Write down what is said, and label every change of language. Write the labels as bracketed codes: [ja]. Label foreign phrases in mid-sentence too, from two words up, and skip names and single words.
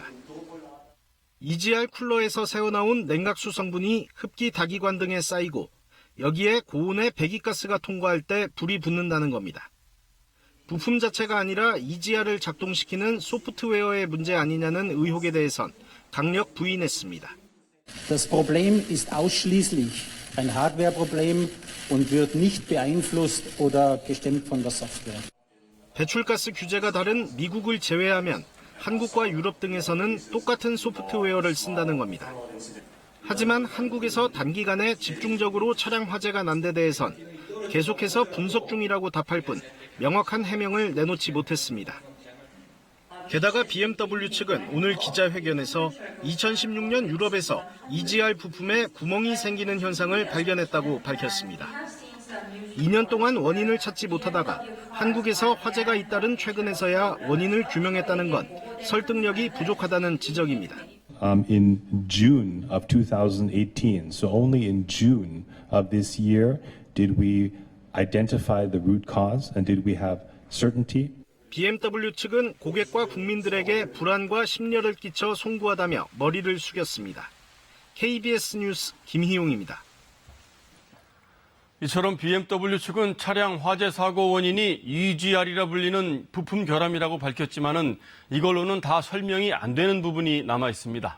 [ko] EGR 쿨러에서 새어나온 냉각수 성분이 흡기 다기관 등에 쌓이고 여기에 고온의 배기가스가 통과할 때 불이 붙는다는 겁니다. 부품 자체가 아니라 EGR을 작동시키는 소프트웨어의 문제 아니냐는 의혹에 대해선 강력 부인했습니다. [de] Das Problem ist ausschließlich ein Hardwareproblem und wird nicht beeinflusst oder bestimmt von der Software. [ko] 배출가스 규제가 다른 미국을 제외하면 한국과 유럽 등에서는 똑같은 소프트웨어를 쓴다는 겁니다. 하지만 한국에서 단기간에 집중적으로 차량 화재가 난 데 대해선 계속해서 분석 중이라고 답할 뿐 명확한 해명을 내놓지 못했습니다. 게다가 BMW 측은 오늘 기자회견에서 2016년 유럽에서 EGR 부품에 구멍이 생기는 현상을 발견했다고 밝혔습니다. 2년 동안 원인을 찾지 못하다가 한국에서 화재가 잇따른 최근에서야 원인을 규명했다는 건 설득력이 부족하다는 지적입니다. [en] In June of 2018, so only in June of this year did we identify the root cause and did we have certainty? [ko] BMW 측은 고객과 국민들에게 불안과 심려를 끼쳐 송구하다며 머리를 숙였습니다. KBS 뉴스 김희용입니다. 이처럼 BMW 측은 차량 화재 사고 원인이 EGR이라 불리는 부품 결함이라고 밝혔지만은 이걸로는 다 설명이 안 되는 부분이 남아 있습니다.